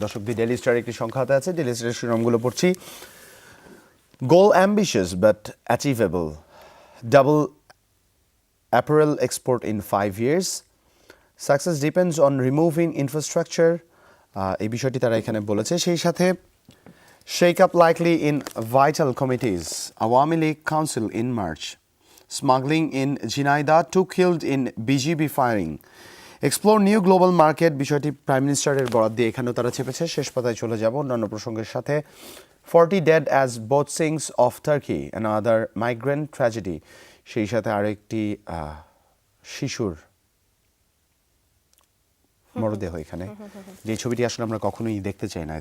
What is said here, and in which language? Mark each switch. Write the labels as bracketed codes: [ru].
[bn] দর্শক, দি daily star একটি সংখ্যা হাতে আছে, ডেইলি স্টারের শিরোনামগুলো পড়ছি। [en] goal ambitious but achievable, double apparel export in 5 years, success depends on removing infrastructure, [bn] এই বিষয়টি তারা এখানে বলেছে। [en] সেই সাথে shake up likely in vital committees, Awami League Council in March, smuggling in Jinaida, 2 killed in BGB firing, explore new global market, [bn] বিষয়টি prime মিনিস্টারের বরাদ দিয়ে এখানেও তারা চেপেছে। শেষ পাতায় চলে যাব অন্যান্য প্রসঙ্গের সাথে। [en] 40 dead as boat sinks off Turkey, another migrant tragedy, [bn] সেই সাথে আরেকটি শিশুর মরদেহ এখানে, যে ছবিটি আসলে আমরা কখনোই দেখতে চাই না।